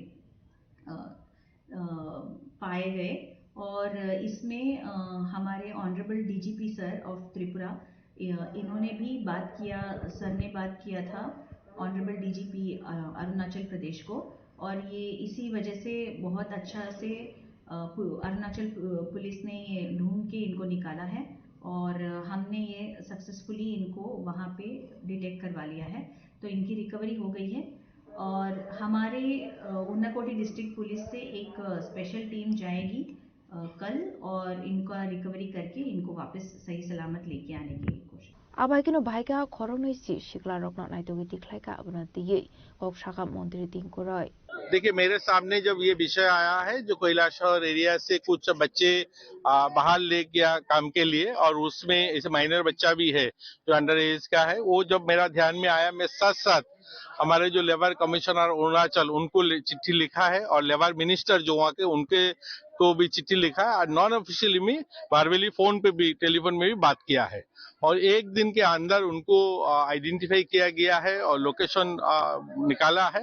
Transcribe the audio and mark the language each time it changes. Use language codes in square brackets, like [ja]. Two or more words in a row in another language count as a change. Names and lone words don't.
[hi] पाए गए और इसमें हमारे [en] honourable DGP sir of Tripura [hi] इन्होंने भी बात किया, सर ने बात किया था [en] honourable DGP [hi] अरुणाचल प्रदेश को, और ये इसी वजह से बहुत अच्छा से अरुणाचल पुलिस ने ये ढूंढ के इनको निकाला है, और हमने ये सक्सेसफुली इनको वहाँ पे डिटेक्ट करवा लिया है, तो इनकी रिकवरी हो गई है। और हमारे उन्नाकोटी [en] district police [hi] से एक [en] special team [hi] जाएगी कल, और इनका रिकवरी करके इनको वापस सही सलामत लेके आने की कोशिश। [trk] आबाइकिनो भाइका खरंगनै सि शिखला रखना नाइतोगी दिखलाइका अबना दिये कोक शाखा मंत्री दिंको रय। [hi] देखिए, मेरे सामने जब ये विषय आया है, जो कैलाशहर एरिया से कुछ बच्चे बाहर ले गया काम के लिए, और उसमें इस माइनर बच्चा भी है जो अंडर एज का है, वो जब मेरा ध्यान में आया, मैं साथ साथ हमारे जो [en] labour commissioner [hi] अरुणाचल उनको चिट्ठी लिखा है, और [en] labour minister [hi] जो वहाँ के उनके को भी चिट्ठी लिखा है, और [en] non officially [hi] में बारवेली फोन पे भी, टेलीफोन में भी बात किया है, और एक दिन के अंदर उनको आइडेंटिफाई किया गया है और लोकेशन निकाला है।